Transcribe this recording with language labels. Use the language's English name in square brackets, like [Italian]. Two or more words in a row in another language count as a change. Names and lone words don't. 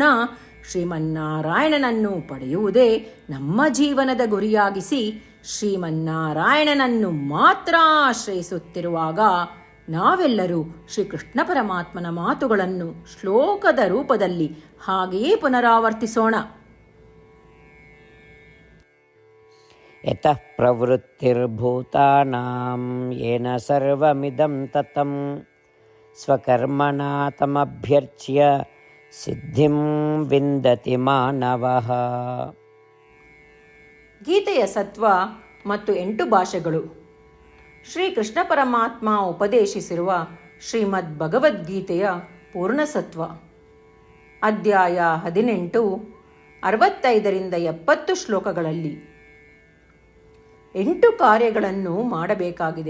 [Kannada] ಶ್ರೀಮನ್ನಾರಾಯಣನನ್ನು ಪಡೆಯುವುದೇ ನಮ್ಮ ಜೀವನದ ಗುರಿಯಾಗಿಸಿ ಶ್ರೀಮನ್ನಾರಾಯಣನನ್ನು ಮಾತ್ರ ಆಶ್ರಯಿಸುತ್ತಿರುವಾಗ ನಾವೆಲ್ಲರೂ ಶ್ರೀಕೃಷ್ಣ ಪರಮಾತ್ಮನ ಮಾತುಗಳನ್ನು ಶ್ಲೋಕದ ರೂಪದಲ್ಲಿ ಹಾಗೆಯೇ ಪುನರಾವರ್ತಿಸೋಣ. [Sanskrit] ಯತಃ ಪ್ರವೃತ್ತಿರ್ಭೂತಾನಾಂ ಯೇನ ಸರ್ವಮಿದಂ ತತಂ ಸ್ವಕರ್ಮಣಾ ತಮಭ್ಯರ್ಚ್ಯ ಸಿದ್ಧಿಂ ವಿಂದತಿ ಮಾನವಃ. [Kannada] ಗೀತೆಯ ಸತ್ವ ಮತ್ತು 8 ಭಾಷೆಗಳು. ಶ್ರೀಕೃಷ್ಣ ಪರಮಾತ್ಮ ಉಪದೇಶಿಸಿರುವ ಶ್ರೀಮದ್ ಭಗವದ್ಗೀತೆಯ ಪೂರ್ಣಸತ್ವ. ಅಧ್ಯಾಯ 18, 65ರಿಂದ 70 ಶ್ಲೋಕಗಳಲ್ಲಿ 8 ಕಾರ್ಯಗಳನ್ನು ಮಾಡಬೇಕಾಗಿದೆ.